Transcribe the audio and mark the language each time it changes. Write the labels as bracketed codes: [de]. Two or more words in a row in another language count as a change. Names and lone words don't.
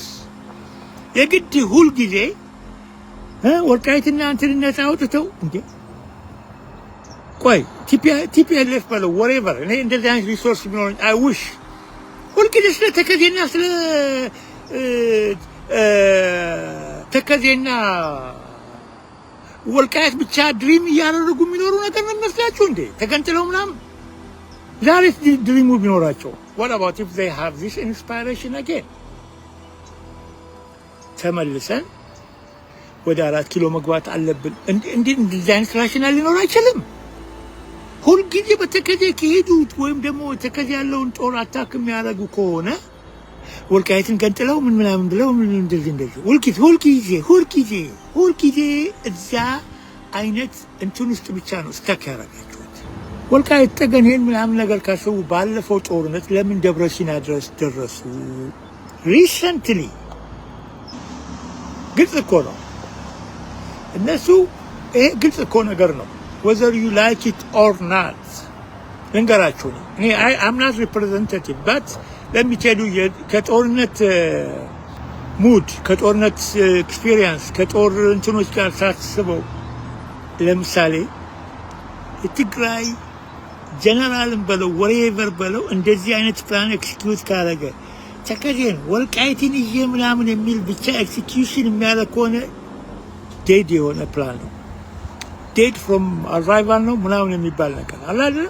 [am] የግድ ሁል ጊዜ ወልቃይትና እንትን ነፃ አውጥተው እንዴ ቆይ ቲፒኤልኤፍ በለው ወሬቨር እኔ እንደዚህ አይነት ሪሶርስ ቢኖር [en] I wish [am] ሁልጊዜ ስለ ተከዜና ስለ ተከዜና ወልቃይት ብቻ ድሪም እያደረጉ የሚኖሩ ነገር ነው የሚመስላችሁ እንዴ? ተገንጥለው ምናምን ዛሬ ድሪሙ ቢኖራቸው [en] what about if they have this inspiration again? [am] ተመልሰን ወደ 4 ኪሎ መግባት አለብን። እንደዚህ አይነት ራሽናል ሊኖር አይችልም። ሁልጊዜ በተከዜ ከሄዱት ወይም ደግሞ ተከዜ ያለውን ጦር አታክ የሚያደርጉ ከሆነ ወልቃይትን ገንጥለው ምን ምናምን ብለው እንደዚህ ሁልጊዜ እዛ አይነት እንትን ውስጥ ብቻ ነው ስተክ ያደረጋችሁት። ወልቃይት ጠገኔን ምናምን ነገር ካሰቡ ባለፈው ጦርነት ለምን ደብረሲና ድረስ ደረሱ? ሪሰንትሊ ግልጽ እኮ ነው እነሱ ይሄ ግልጽ እኮ ነገር ነው። [en] whether you like it or not [am] ልንገራችሁ ነው እኔ [en] I'm not representative but let me tell you [am] ከጦርነት ሙድ ከጦርነት ኤክስፒሪየንስ ከጦር እንትኖች ጋር ሳስበው ለምሳሌ የትግራይ ጀነራልን በለው ወሬቨር በለው እንደዚህ አይነት [en] plan execute [am] ካረገ ተከዜን ወልቃይትን ይዤ ምናምን የሚል ብቻ ኤክስኪዩሽን የሚያደርግ ከሆነ ዴድ የሆነ ፕላን ነው። [en] dead from arrival [am] ነው ምናምን የሚባል ነገር አለ አይደል?